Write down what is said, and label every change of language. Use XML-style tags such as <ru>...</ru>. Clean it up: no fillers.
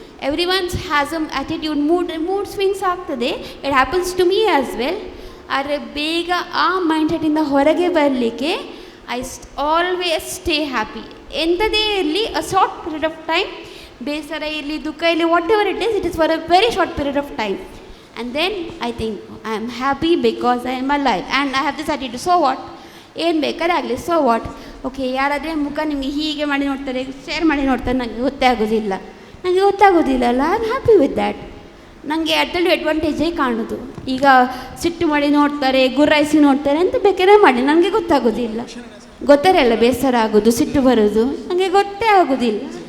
<en>Every ones has um attitude, mood swings ಆಗ್ತದೆ, it happens to me as well.</en> <kn>ಆದರೆ ಬೇಗ ಆ mind ಸೆಟ್ಟಿಂದ ಹೊರಗೆ ಬರಲಿಕ್ಕೆ</kn> <en>I always stay happy.</en> <kn>ಎಂಥದೇ ಇರಲಿ,</kn> <en>a short period of time,</en> <kn>ಬೇಸರ ಇರಲಿ, ದುಃಖ ಇರಲಿ,</kn> <en>Whatever it is for a very short period of time. And then I think I am happy because I am alive and I have this attitude. So what?</en> <kn>ಏನು ಬೇಕಾದ್ರೆ ಆಗಲಿ,</kn> <en>So what.</en> <kn>Okay, ಯಾರಾದರೆ ಮುಖ ನಿಮಗೆ ಹೀಗೆ ಮಾಡಿ ನೋಡ್ತಾರೆ, share ಮಾಡಿ ನೋಡ್ತಾರೆ, ನನಗೆ ಗೊತ್ತಾಗೋದಿಲ್ಲ,</kn> <en>I am happy with that.</en> <kn>ನನಗೆ ಅದರಲ್ಲಿ ಅಡ್ವಾಂಟೇಜೇ ಕಾಣೋದು. ಈಗ ಸಿಟ್ಟು ಮಾಡಿ ನೋಡ್ತಾರೆ, ಗುರ್ರಾಯಿಸಿ ನೋಡ್ತಾರೆ ಅಂತ ಬೇಕಾದ್ರೆ ಮಾಡಿ, ನನಗೆ ಗೊತ್ತಾರಲ್ಲ ಬೇಸರ ಆಗೋದು, ಸಿಟ್ಟು ಬರೋದು, ನನಗೆ ಗೊತ್ತೇ ಆಗೋದಿಲ್ಲ.</kn>